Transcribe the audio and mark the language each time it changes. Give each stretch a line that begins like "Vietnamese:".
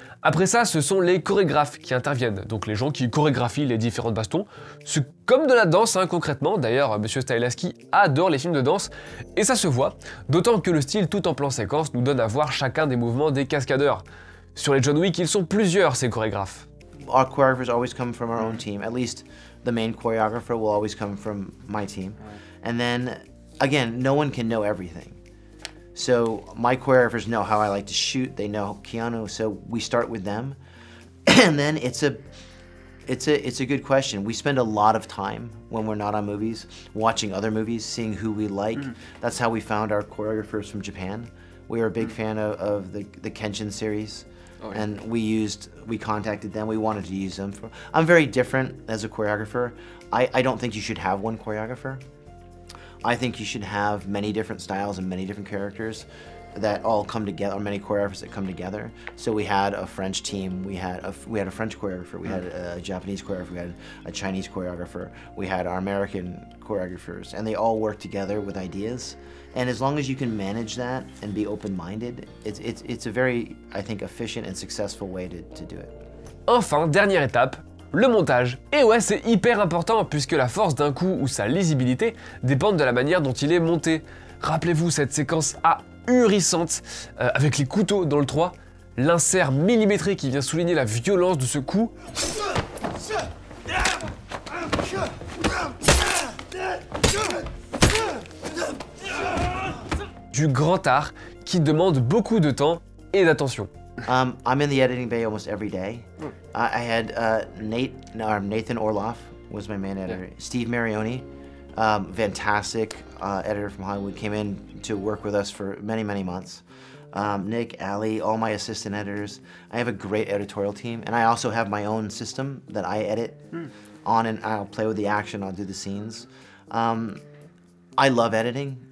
French: Après ça, ce sont les chorégraphes qui interviennent, donc les gens qui chorégraphient les différentes bastons. C'est comme de la danse, hein, concrètement. D'ailleurs, Monsieur Stahelski adore les films de danse, et ça se voit, d'autant que le style tout en plan séquence nous donne à voir chacun des mouvements des cascadeurs. Sur les John Wick, ils sont plusieurs, ces chorégraphes.
English: Our choreographers always come from our own team. At least the main choreographer will always come from my team. And then, again, no one can know everything. So my choreographers know how I like to shoot. They know Keanu, so we start with them. And then it's a good question. We spend a lot of time when we're not on movies watching other movies, seeing who we like. That's how we found our choreographers from Japan. We were a big fan of the Kenshin series. And we contacted them, we wanted to use them. I'm very different as a choreographer. I don't think you should have one choreographer. I think you should have many different styles and many different characters that all come together, or many choreographers that come together. So we had a French team, we had a French choreographer, we had a Japanese choreographer, we had a Chinese choreographer, we had our American choreographers, and they all work together with ideas. And as long as you can manage that and be open-minded, it's a very, I think, efficient and successful way to do it.
French: Enfin, dernière étape, le montage. Et ouais, c'est hyper important puisque la force d'un coup ou sa lisibilité dépendent de la manière dont il est monté. Rappelez-vous cette séquence ahurissante avec les couteaux dans le 3, l'insert millimétré qui vient souligner la violence de ce coup. Du grand art qui demande beaucoup de temps et d'attention.
English: I'm in the editing bay almost every day. I had Nathan Orloff was my main editor. Yeah. Steve Marioni, fantastic editor from Hollywood, came in to work with us for many, many months. Nick, Ali, all my assistant editors. I have a great editorial team, and I also have my own system that I edit on, and I'll play with the action, I'll do the scenes. I love editing.